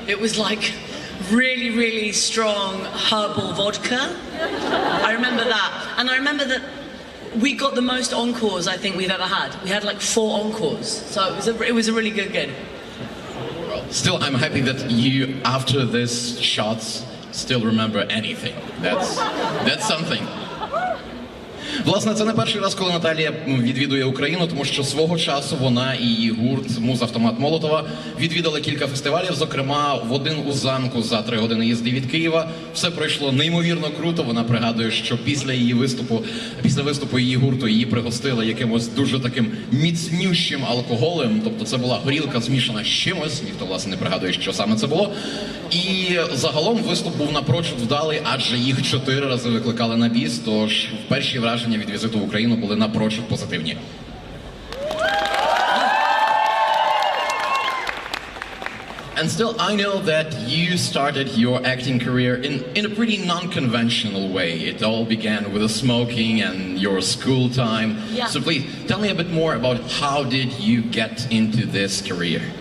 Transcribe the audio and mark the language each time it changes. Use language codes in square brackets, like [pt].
[en] It was like really, really strong herbal vodka. I remember that. And I remember that we got the most encores I think we've ever had. We had like 4 encores. So it was a really good gig. Well, still, I'm happy that you, after this shots, still remember anything. That's something. [uk] Власне, це не перший раз, коли Наталія відвідує Україну, тому що свого часу вона і її гурт «Муз-автомат Молотова» відвідали кілька фестивалів, зокрема в один у замку за 3 години їзди від Києва. Все пройшло неймовірно круто. Вона пригадує, що після виступу її гурту її пригостили якимось дуже таким міцнющим алкоголем. Тобто це була горілка змішана з чимось, ніхто, власне, не пригадує, що саме це було. І загалом виступ був напрочуд вдалий, адже їх 4 рази викликали на біс, тож перші враження від візиту в Україну були напрочуд позитивні. [en] And still, I know that you started your acting career in a pretty non-conventional way. It all began with the smoking and your school time. Yeah. So please, tell me a bit more about how did you get into this career?